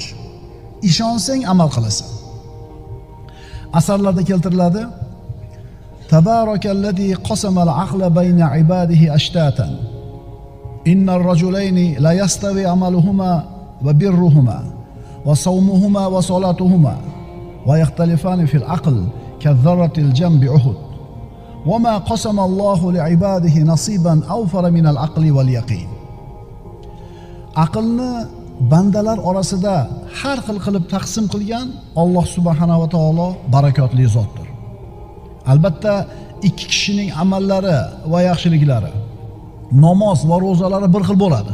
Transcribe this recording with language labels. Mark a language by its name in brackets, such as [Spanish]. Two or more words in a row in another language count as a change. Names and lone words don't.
[Uzbek] Ishonsang amal qilasan. Asarlarda keltiriladi: [Arabic] تبارك الذي قسم العقل بين عباده أشتاتا. إن الرجلين لا يستوي عملهما وبرهما وصومهما وصلاتهما ويختلفان في العقل كالذرة جنب أحد. وما قسم الله لعباده نصيبا أوفر من العقل واليقين. [Uzbek] Aqlni bandalar orasida har xil qilib taqsim qilgan Alloh [Arabic] سبحانه وتعالى [Uzbek] barakotli zotdir. Albatta, ikki kishining amallari va yaxshiliklari, namoz va ro'zalari bir xil bo'ladi.